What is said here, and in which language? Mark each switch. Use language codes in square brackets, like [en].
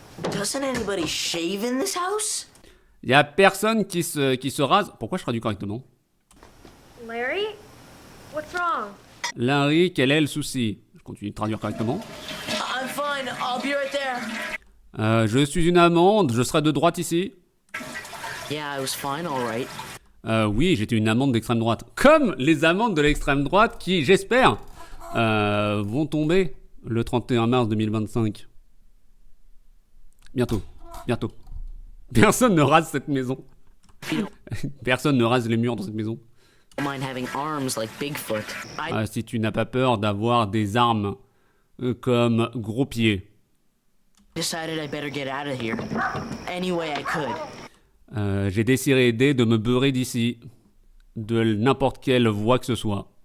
[en] Doesn't anybody shave in this house? [fr] Il y a personne qui se rase. Pourquoi je traduis correctement? [en] Larry? What's wrong? [fr] Larry, quel est le souci? Je continue de traduire correctement. [en] I'm fine. I'll be right there. [fr] Je suis une amande, je serai de droite ici. [en] Yeah, I was fine, all right. [fr] Oui, j'étais une amande d'extrême droite. Comme les amandes de l'extrême droite qui, j'espère, vont tomber le 31 mars 2025. Bientôt. Bientôt. Personne ne rase cette maison. Personne ne rase les murs dans cette maison. [en] Mind having arms like Bigfoot. [fr] Si tu n'as pas peur d'avoir des armes comme gros pieds. [en] Decided I better get out of here. Any way I could. [fr] J'ai décidé de me beurrer d'ici. De n'importe quelle voie que ce soit.